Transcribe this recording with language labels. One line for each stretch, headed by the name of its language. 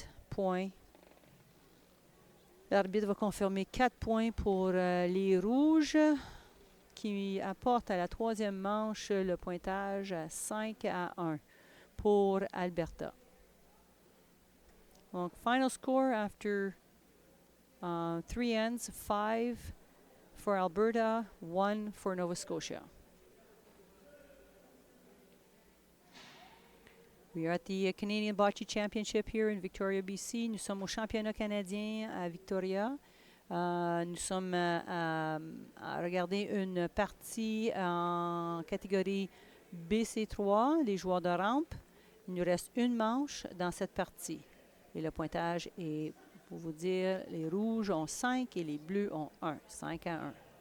English: Points.
French: L'arbitre va confirmer 4 points pour les rouges qui apportent à la 3e manche le pointage à 5-1 pour Alberta.
English: Donc, final score after 3 ends, 5 for Alberta, 1 for Nova Scotia. We are at the Canadian Bocce Championship here in Victoria, BC.
French: Nous sommes au championnat canadien à Victoria. Nous sommes à regarder une partie en catégorie BC3, les joueurs de rampe. Il nous reste une manche dans cette partie. Et le pointage est, pour vous dire, les rouges ont 5 et les bleus ont 1. 5-1.